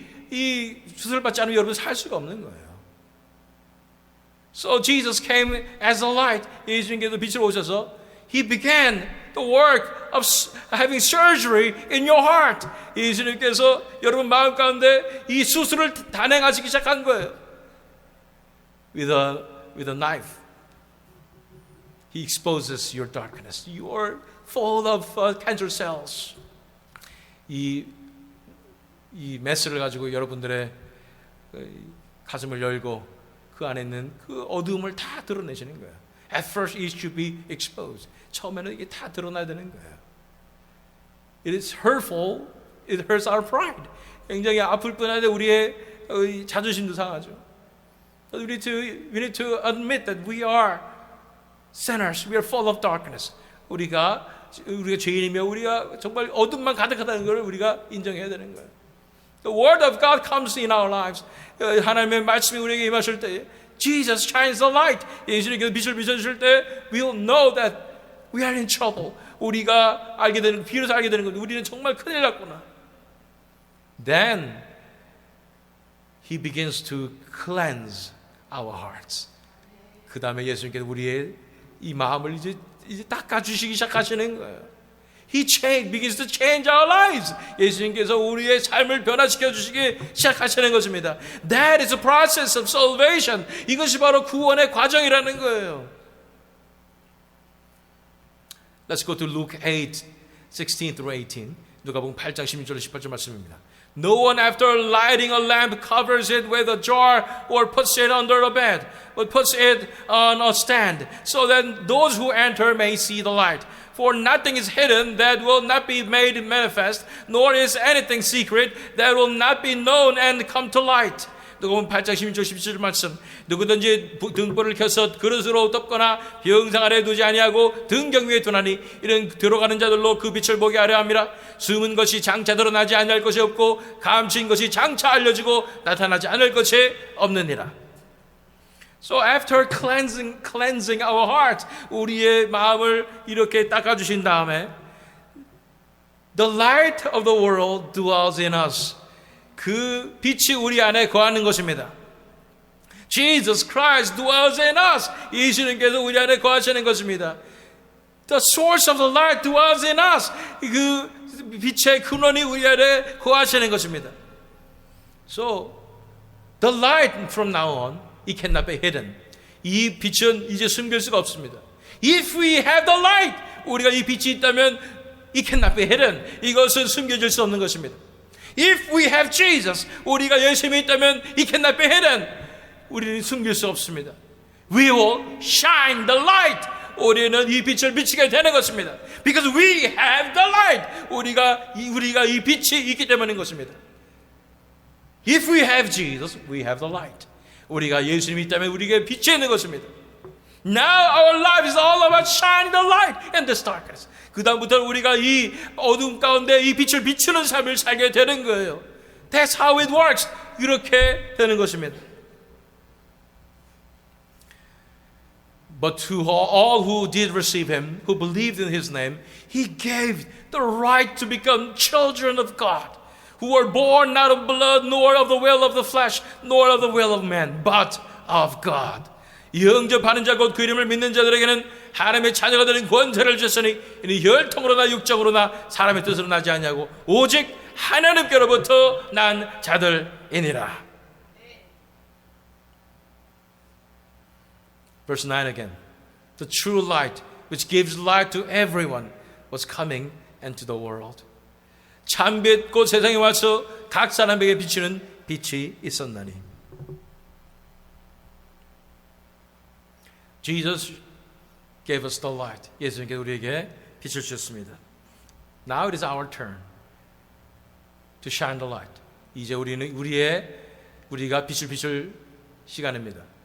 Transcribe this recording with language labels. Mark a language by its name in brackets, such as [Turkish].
[Korean] 이 수술 받지 않으면 여러분 살 수가 없는 거예요. [English] So Jesus came as a light. [Korean] 예수님께서 빛으로 오셔서 [English] He began the work of having surgery in your heart. [Korean] 예수님께서 여러분 마음 가운데 이 수술을 단행하시기 시작한 거예요. [English] With a knife. He exposes your darkness. You are full of cancer cells. [Korean] 이 메스를 가지고 여러분들의 가슴을 열고 그 안에 있는 그 어두움을 다 드러내시는 거예요. [English] At first it should be exposed. [Korean] 처음에는 이게 다 드러나야 되는 거예요. [English] It is hurtful. It hurts our pride. [Korean] 굉장히 아플 뿐 아니라 우리의 자존심도 상하죠. [English] We need to admit that we are sinners. We are full of darkness. [Korean] 우리가 죄인이며 우리가 정말 어둠만 가득하다는 것을 우리가 인정해야 되는 거예요. [English] The word of God comes in our lives. [Korean] 하나님의 말씀이 우리에게 임하실 때 [English] Jesus shines the light. [Korean] 예수님께서 빛을 비춰주실 때 [English] we'll know that we are in trouble. [Korean] 우리가 비로소 알게 되는 겁니다. 우리는 정말 큰일 났구나. [English] Then He begins to cleanse our hearts. [Korean] 그 다음에 예수님께서 우리의 이 마음을 이제 닦아주시기 시작하시는 거예요. [English] He begins to change our lives. [Korean] 예수님께서 우리의 삶을 변화시켜 주시기 시작하시는 것입니다. [English] That is a process of salvation. [Korean] 이것이 바로 구원의 과정이라는 거예요. [English] Let's go to Luke 8, 16 through 18. [Korean] 누가복음 8장 16절 18절 말씀입니다. [English] No one after lighting a lamp covers it with a jar or puts it under a bed, but puts it on a stand, so that those who enter may see the light. For nothing is hidden that will not be made manifest, nor is anything secret that will not be known and come to light. [Korean] 누가복음 8장 16절 17절 말씀. 누구든지 등불을 켜서 그릇으로 덮거나 병상 아래 두지 아니하고 등경 위에 두나니 이런 들어가는 자들로 그 빛을 보게 하려 함이라. 숨은 것이 장차 드러나지 아니할 것이 없고 감추인 것이 장차 알려지고 나타나지 않을 것이 없느니라. [English] So after cleansing our heart, [Korean] 우리의 마음을 이렇게 닦아주신 다음에 [English] the light of the world dwells in us. [Korean] 그 빛이 우리 안에 거하는 것입니다. [English] Jesus Christ dwells in us. [Korean] 예수님께서 우리 안에 거하시는 것입니다. [English] The source of the light dwells in us. [Korean] 그 빛의 근원이 우리 안에 거하시는 것입니다. [English] So the light from now on, it cannot be hidden. [Korean] 이 빛은 이제 숨길 수가 없습니다. [English] If we have the light, [Korean] 우리가 이 빛이 있다면 [English] it cannot be hidden. [Korean] 이것은 숨겨질 수 없는 것입니다. [English] If we have Jesus, [Korean] 우리가 예수님이 있다면 [English] it cannot be hidden. [Korean] 우리는 숨길 수 없습니다. [English] We will shine the light. [Korean] 우리는 이 빛을 비치게 되는 것입니다. [English] Because we have the light. [Korean] 우리가 이 빛이 있기 때문인 것입니다. [English] If we have Jesus, we have the light. [Korean] 우리가 예수님이 있다면 우리에게 빛이 있는 것입니다. [English] Now our life is all about shining the light in this darkness. [Korean] 그 다음부터 우리가 이 어둠 가운데 이 빛을 비추는 삶을 살게 되는 거예요. [English] That's how it works. [Korean] 이렇게 되는 것입니다. [English] But to all who did receive him, who believed in his name, he gave the right to become children of God, who were born not of blood, nor of the will of the flesh, nor of the will of man, but of God. [Korean] 영접하는 자 곧 그 이름을 믿는 자들에게는 하나님의 자녀가 되는 권세를 주셨으니 이는 혈통으로나 육적으로나 사람의 뜻으로 나지 아니하고 오직 하나님께로부터 난 자들이니라. [English] Verse 9 again. The true light which gives light to everyone was coming into the world. [Korean] 참빛 곧 세상에 와서 각 사람에게 비치는 빛이 있었나니. [English] Jesus gave us the light. [Korean] 예수님께서 우리에게 빛을 주셨습니다. [English] Now it is our turn to shine the light. [Korean] 이제 우리가 빛을 비출 시간입니다.